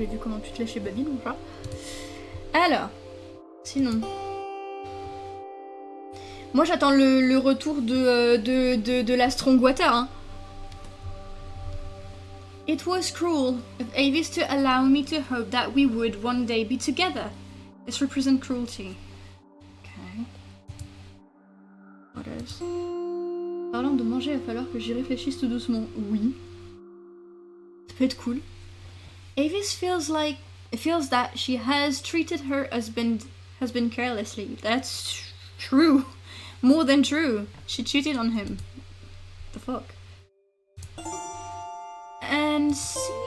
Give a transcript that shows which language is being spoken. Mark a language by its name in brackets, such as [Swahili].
[French] J'ai vu comment tu te lâchais babine, mon chat. Alors, sinon... Moi j'attends le retour de la strong water, hein. [English] It was cruel of Avis to allow me to hope that we would one day be together. This represents cruelty. Okay. What else? [French] Parlant de manger, il va falloir que j'y réfléchisse tout doucement. Oui. Ça peut être cool. [English] Avis feels that she has treated her husband carelessly. That's true. More than true. She cheated on him. The fuck? And see?